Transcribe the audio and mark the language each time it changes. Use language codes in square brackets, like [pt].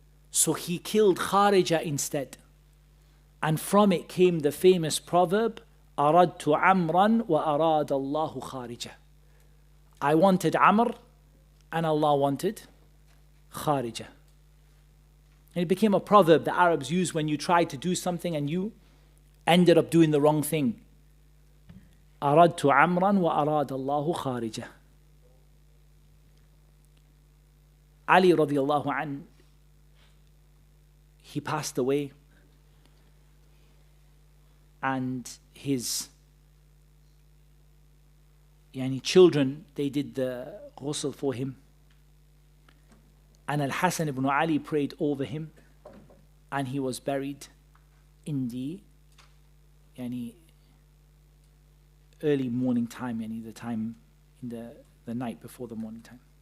[en] So he killed Kharija instead. And from it came the famous proverb, [ar] أَرَدْتُ عَمْرًا وَأَرَادَ اللَّهُ خَارِجًا. [en] I wanted Amr and Allah wanted Kharija. And it became a proverb the Arabs used when you tried to do something and you ended up doing the wrong thing. [ar] أَرَدْتُ عَمْرًا وَأَرَادَ اللَّهُ خَارِجًا. [en] Ali radiallahu anhu, he passed away, and his children, they did the ghusl for him, and Al-Hasan ibn Ali prayed over him, and he was buried in the early morning time, the time in the night before the morning time.